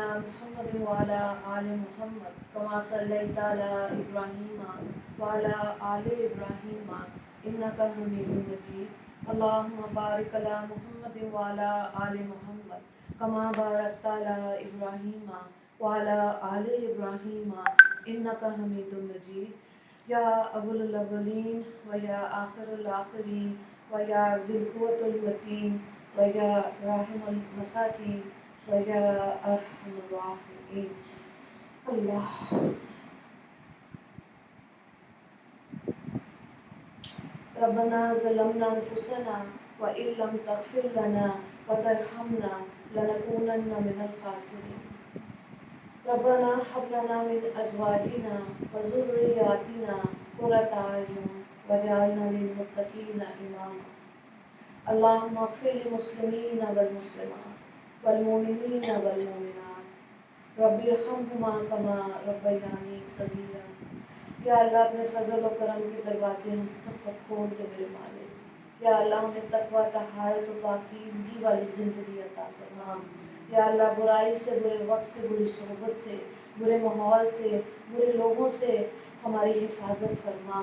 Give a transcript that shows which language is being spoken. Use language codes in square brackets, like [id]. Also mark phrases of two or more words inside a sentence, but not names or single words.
[ar] محمد وعلی آل محمد کما صلیت علی ابراہیم وعلی آل ابراہیم انک حمید مجید. اللہم بارک علی محمد وعلی آل محمد کما بارکت علی ابراہیم وعلی آل ابراہیم انک حمید مجید. یا اول الاولین و یا آخر الآخرین و یا ذی القوة المتین و یا راحم المساکین وَيَا أَرْحَمَ الرَّاحِمِينَ. اللہ ربنا ظلمنا انفسنا وإن لم تغفر لنا وترحمنا لنكونن من الخاسرين. ربنا هب لنا من أزواجنا وذرياتنا قرة أعين واجعلنا للمتقين إماما. اللهم اغفر للمسلمين والمسلمات والمؤمنین والمؤمنات رب ارحمہما کما ربیانی صغیرا. یا اللہ [ur] اپنے فضل و کرم کے دروازے ہم سب پر کھول دے میرے مالک. [ar] یا اللہ [ur] ہمیں تقویٰ، طہارت و پاکیزگی والی زندگی عطا فرما. [ar] یا اللہ [ur] برائی سے، برے وقت سے، بری صحبت سے، برے ماحول سے، برے لوگوں سے ہماری حفاظت فرما.